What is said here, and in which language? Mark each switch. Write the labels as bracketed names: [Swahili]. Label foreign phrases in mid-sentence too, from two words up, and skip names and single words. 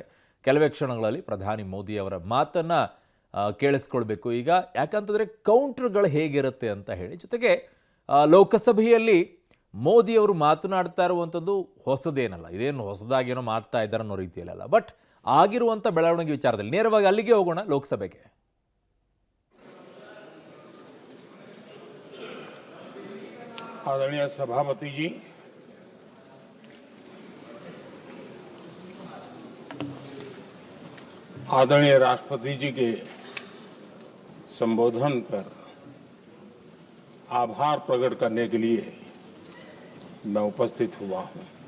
[Kannada] ಕೆಲವೇ ಕ್ಷಣಗಳಲ್ಲಿ ಪ್ರಧಾನಿ ಮೋದಿ ಅವರ ಮಾತನ್ನ ಕೇಳಿಸ್ಕೊಳ್ಬೇಕು ಈಗ. ಯಾಕಂತಂದ್ರೆ ಕೌಂಟರ್ಗಳು ಹೇಗಿರುತ್ತೆ ಅಂತ ಹೇಳಿ. ಜೊತೆಗೆ ಲೋಕಸಭೆಯಲ್ಲಿ ಮೋದಿ ಅವರು ಮಾತನಾಡ್ತಾ ಇರುವಂಥದ್ದು ಹೊಸದೇನಲ್ಲ, ಇದೇನು ಹೊಸದಾಗೇನೋ ಮಾಡ್ತಾ ಇದ್ದಾರೆ ಅನ್ನೋ ರೀತಿಯಲ್ಲ. ಬಟ್ ಆಗಿರುವಂಥ ಬೆಳವಣಿಗೆ ವಿಚಾರದಲ್ಲಿ ನೇರವಾಗಿ ಅಲ್ಲಿಗೆ ಹೋಗೋಣ, ಲೋಕಸಭೆಗೆ. [Hindi] आदरणीय सभापति जी, आदरणीय राष्ट्रपति जी के संबोधन पर आभार प्रकट करने के लिए मैं उपस्थित हुआ हूं।